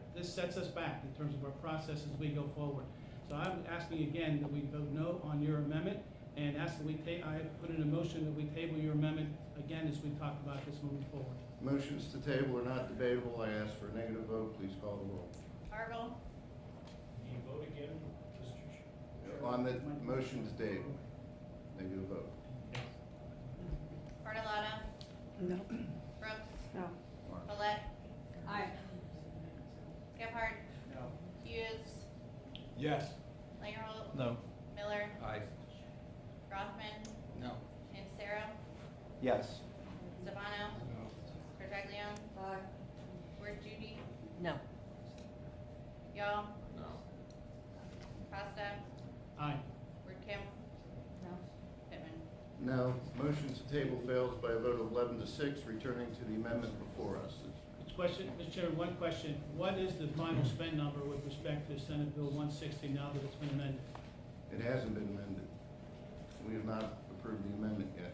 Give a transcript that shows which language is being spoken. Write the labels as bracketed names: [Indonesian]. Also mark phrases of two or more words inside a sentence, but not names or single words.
[English] This sets us back in terms of our process as we go forward. So I'm asking again that we vote no on your amendment, and ask that I put in a motion that we table your amendment again as we talk about this moving forward. Motions to table are not debatable. I ask for a negative vote. Please call the roll. Argel. Can you vote again, Mr. Chair? On the motion to table, negative vote. Bartolotta. No. Brooks. No. Paulette. Aye. Gephardt. No. Hughes. Yes. Slingerhold. No. Miller. Aye. Rothman. No. Santacero. Yes. Savano. No. Tartaglia. Aye. Ward Judy. No. Yaw. No. Costa. Aye. Ward Kim. No. Pittman. No. Motion to table fails by a vote of 11 to 6, returning to the amendment before us. Question, Mr. Chairman, one question. What is the final spend number with respect to Senate Bill 160 now that it's been amended? It hasn't been amended. We have not approved the amendment yet.